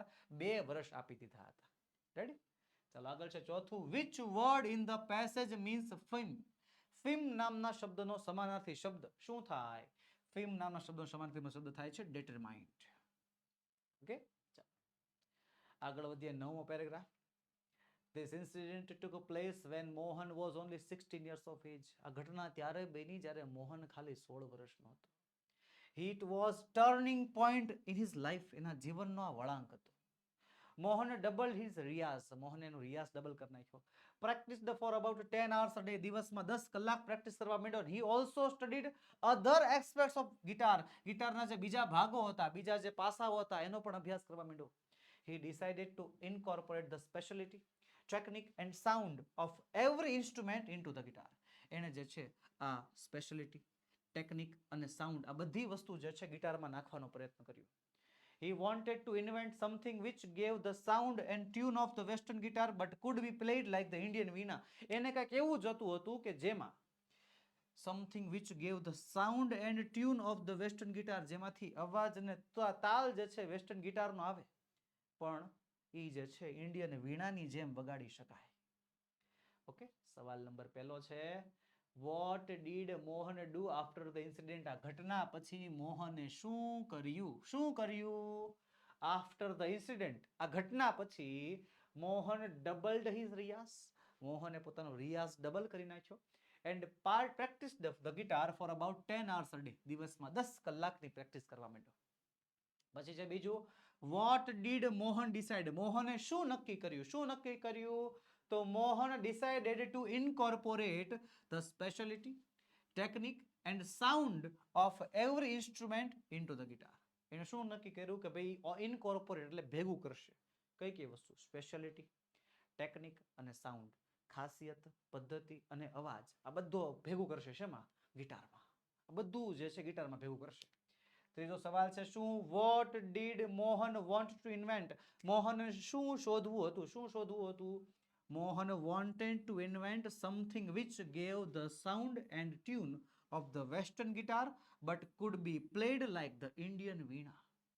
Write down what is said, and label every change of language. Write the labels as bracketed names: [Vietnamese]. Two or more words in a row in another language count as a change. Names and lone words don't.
[Gujarati] 2 વર્ષ આપી દીધા હતા. રેડી? ચાલો આગળ છે ચોથું. [English] which word in the passage means firm. [Gujarati] ફિમ નામના શબ્દનો સમાનાર્થી શબ્દ શું થાય? ફિમ નામના શબ્દનો સમાનાર્થી શબ્દ થાય છે determined. ઓકે, આગળ વધીએ. 9મો પેરેગ્રાફ. [English] This incident took place when Mohan was only 16 years of age. [Gujarati] આ ઘટના ત્યારે બની જ્યારે મોહન ખાલી 16 વર્ષનો હતો. [English] It was turning point in his life. [Gujarati] એના જીવનનો આ વળાંક હતો. મોહન [English] double his [Gujarati] રિયાઝ. મોહન એનો રિયાઝ ડબલ કરી નાખ્યો. [English] practice for about 10 hours a day. [Gujarati] દિવસમાં 10 કલાક પ્રેક્ટિસ કરવા માંડ્યો. [English] He also studied other aspects of guitar. [Gujarati] ગિટારના જે બીજા ભાગો હતા, બીજા જે પાસાઓ હતા, એનો પણ અભ્યાસ કરવા માંડ્યો. [English] He decided to incorporate the specialty, technique and sound of every instrument into the guitar. [Gujarati] એને જે છે આ સ્પેશિયાલિટી, ટેકનિક અને સાઉન્ડ, આ બધી વસ્તુ જે છે ગિટારમાં નાખવાનો પ્રયત્ન કર્યો. [English] He wanted to invent something which gave the sound and tune of the western guitar but could be played like the Indian veena. [Gujarati] એને કંઈક એવું જોતું હતું કે જેમાં [English] something which gave the sound and tune of the western guitar, [Gujarati] જેમાંથી અવાજ અને તાલ જે છે [English] western guitarનો [Gujarati] આવે પણ એ જે છે ઇન્ડિયન વીણાની જેમ વગાડી શકાય. [English] ઓકે, [Gujarati] સવાલ નંબર પહેલો છે [English] what did Mohan do after the incident. [Gujarati] આ ઘટના પછી મોહને શું કર્યું? શું કર્યું? [English] after the incident, [Gujarati] આ ઘટના પછી [English] Mohan doubled his riyaz. [Gujarati] મોહને પોતાનો રિયાઝ ડબલ કરી નાખ્યો. [English] and practice the guitar for about 10 hours a day. [Gujarati] દિવસમાં 10 કલાકની પ્રેક્ટિસ કરવા માંડ્યો. પછી છે બીજું [English] what did Mohan decide. [Gujarati] મોહને શું નક્કી કર્યું? શું નક્કી કર્યું? તો મોહન [English] decided to incorporate the specialty, technique and sound of every instrument into the guitar. [Gujarati] એને શું નક્કી કર્યું કે ભાઈ ઇનકોર્પોરેટ એટલે ભેગું કરશે. કઈ કઈ વસ્તુ? સ્પેશિયાલિટી, ટેકનિક અને સાઉન્ડ, ખાસિયત, પદ્ધતિ અને અવાજ, આ બધું ભેગું કરશે. શેમાં? ગિટારમાં. આ બધું જે છે ગિટારમાં ભેગું કરશે. ત્રીજો સવાલ છે શું [English] what did Mohan want to invent. [Gujarati] મોહન શું શોધવું હતું? શું શોધવું હતું? [English] મોહન wanted to invent something which gave the sound and tune of the western guitar but could be played like the Indian veena.